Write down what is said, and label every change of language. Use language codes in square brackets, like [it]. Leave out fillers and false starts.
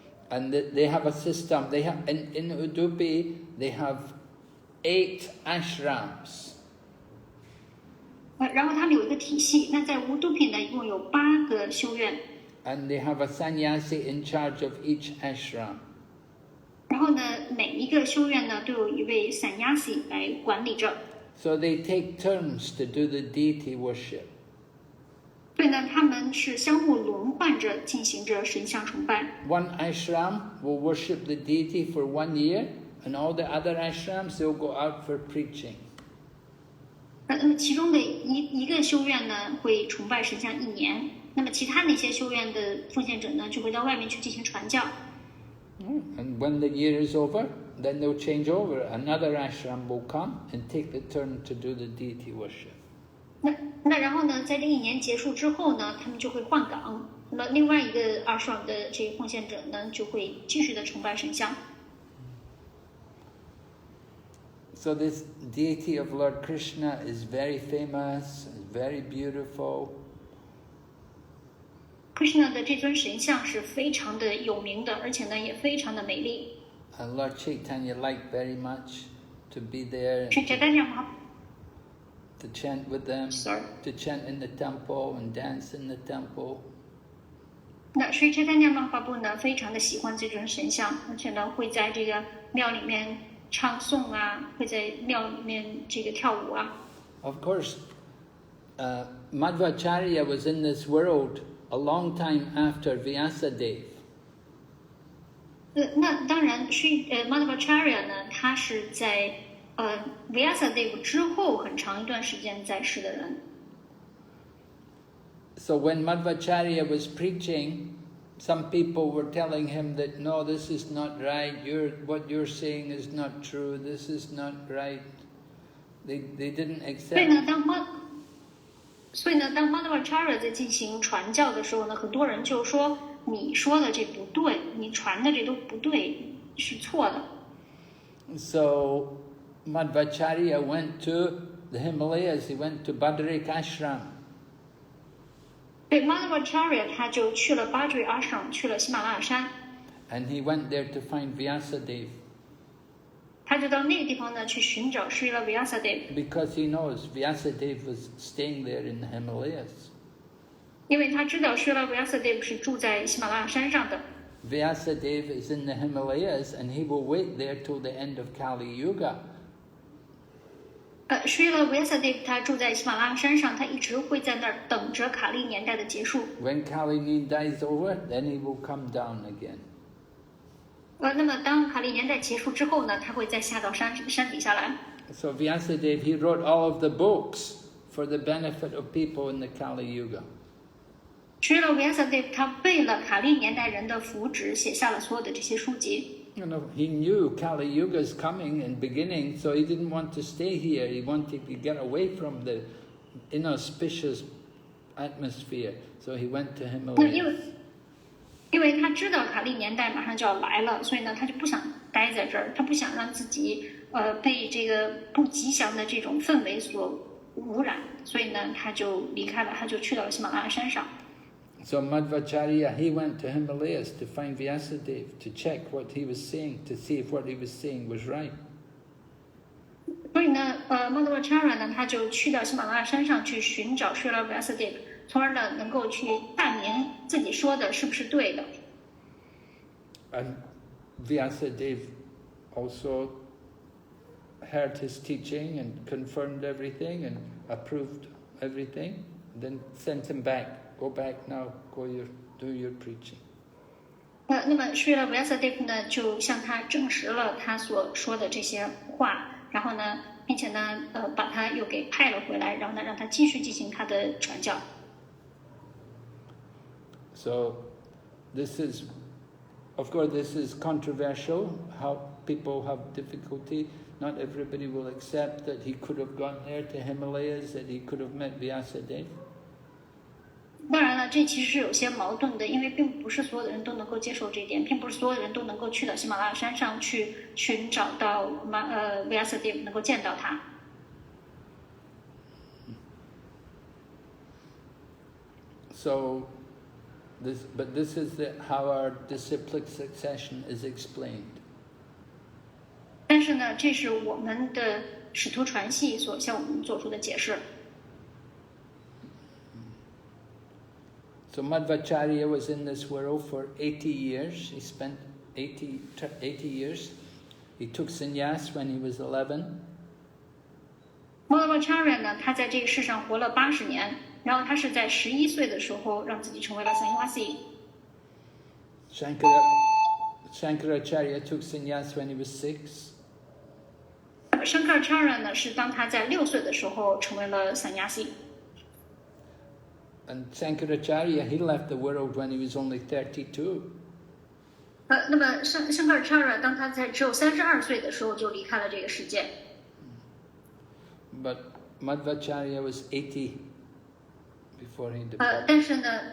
[en] And they have a system. They have in Udupi they have 8 ashrams. [zh] 然后他们有一个体系，那在乌杜皮呢一共有8个修院， [en] And they have a sannyasi in charge of each ashram. [zh] 然后呢每一个修院呢都有一位 sannyasi 来管理着， [en] So they take turns to do the deity worship. [zh] 所以呢他们是相互轮换着进行着神像崇拜。 [en] One ashram will worship the deity for 1 year, and all the other ashrams they'll go out for preaching. [zh] 那么其中的一个修院呢会崇拜神像1年，那么其他那些修院的奉献者呢就会到外面去进行传教。 [en] And when the year is over, then they'll change over. Another ashram will come and take the turn to do the deity worship. [zh] 那然后呢，在这1年结束之后呢，他们就会换岗。那么另外一个ashram的这个奉献者呢，就会继续的崇拜神像。 [en] So this deity of Lord Krishna is very famous, very beautiful. [zh] Krishna 的这尊神像是非常的有名的，而且呢也非常的美丽。 [en] And Lord Chaitanya liked very much to be there, Sri Chaitanya to chant with them, Sorry. to chant in the temple and dance in the temple. [zh] 那 Sri Chaitanya Mahaprabhu 呢非常的喜欢这尊神像，而且呢会在这个庙里面唱诵啊，会在庙里面这个跳舞啊。 [en] Of course, Madhvacharya was in this world a long time after Vyasadeva. [zh] 那当然Madhvacharya 呢，他是在Vyasadeva 之后很长一段时间在世的人。 [en] So when Madhvacharya was preaching, some people were telling him that, no, this is not right, what you're saying is not true, this is not right. They didn't accept. [zh] 所以呢，当 Madhvacharya 在进行传教的时候呢，很多人就说你说的这不对，你传的这都不对，是错的。 [en] So Madhvacharya went to the Himalayas, he went to Badrik Ashram. [zh] 对 Madhvacharya 他就去了Badrik Ashram，去了喜马拉雅山。 [en] And he went there to find Vyasadeva. [zh] 他就到那个地方呢去寻找 Srila Vyasadeva， [en] Because he knows Vyasadeva was staying there in the Himalayas. [zh] 因为他知道 Srila Vyasadeva 是住在喜马拉雅山上的。 [en] Vyasadeva is in the Himalayas and he will wait there till the end of Kali Yuga. [zh] Srila Vyasadeva 他住在喜马拉雅山上，他一直会在那儿等着卡利年代的结束。 [en] When Kali dies over, then he will come down again. [zh] 那么当卡利年代结束之后呢，他会再下到山底下来。 [en] So Vyasadeva, he wrote all of the books for the benefit of people in the Kali Yuga. [zh] Srila Vyasadeva 他为了卡利年代人的福祉，写下了所有的这些书籍。 [en] You know, he knew Kali Yuga's coming and beginning, so he didn't want to stay here. He wanted to get away from the inauspicious atmosphere, so he went to Himalaya. [zh] 因为他知道卡利年代马上就要来了，所以呢，他就不想待在这儿，他不想让自己被这个不吉祥的这种氛围所污染，所以呢，他就离开了，他就去到了喜马拉雅山上。 [en] So Madhvacharya, he went to Himalayas to find Vyasadeva, to check what he was saying, to see if what he was saying was right. [zh] 所以呢，Madhvacharya 呢，他就去到喜马拉雅山上去寻找 Srila Vyasadeva， 从而呢，能够去判明自己说的是不是对的。 [en] And Vyasadeva also heard his teaching and confirmed everything and approved everything, then sent him back. Go back now, do your preaching. [zh] 那么 Srila Vyasadeva 呢，就向他证实了他所说的这些话，然后呢，并且呢，把他又给派了回来，然后呢，让他继续进行他的传教。 [en] So, this is, of course, this is controversial. How people have difficulty. Not everybody will accept that he could have gone there to Himalayas, that he could have met Vyasadeva. [zh] 当然了，这其实是有些矛盾的，因为并不是所有的人都能够接受这一点，并不是所有的人都能够去到喜马拉雅山上去寻找到Vyasadeva， 能够见到他。 [en] So, this is how our disciplic succession is explained. [zh] 但是呢，这是我们的使徒传系所向我们做出的解释。 [en] So Madhvacharya was in this world for 80 years. He spent 80 years. He took sannyas when he was 11. [zh] Madhvacharya 呢，他在这个世上活了80年，然后他是在11岁的时候让自己成为了 sannyasi。 [en] Shankaracharya took sannyas when he was 6. [zh] Shankaracharya 呢，是当他在6岁的时候成为了 sannyasi。 [en] And Shankaracharya, he left the world when he was only 32. [zh] 那么Shankaracharya 当他在只有32岁的时候就离开了这个世界。 [en] But Madhvacharya was 80 before he departed.